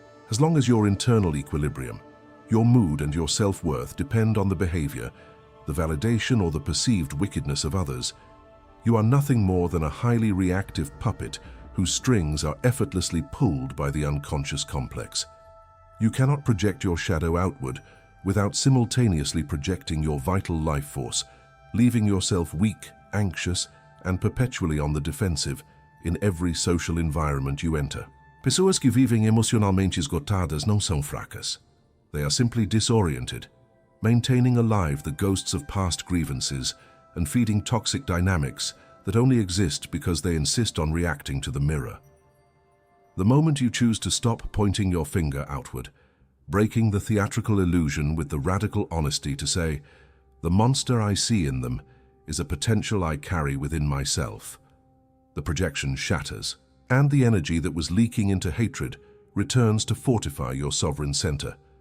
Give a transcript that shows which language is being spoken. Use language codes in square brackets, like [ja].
[en] As long as your internal equilibrium, your mood and your self-worth depend on the behavior, the validation or the perceived wickedness of others, you are nothing more than a highly reactive puppet whose strings are effortlessly pulled by the unconscious complex. You cannot project your shadow outward without simultaneously projecting your vital life force, leaving yourself weak, anxious, and perpetually on the defensive in every social environment you enter. [pt] Pessoas que vivem emocionalmente esgotadas não são fracas. [en] They are simply disoriented, maintaining alive the ghosts of past grievances and feeding toxic dynamics that only exist because they insist on reacting to the mirror. The moment you choose to stop pointing your finger outward, breaking the theatrical illusion with the radical honesty to say, "The monster I see in them is a potential I carry within myself," the projection shatters, and the energy that was leaking into hatred returns to fortify your sovereign center.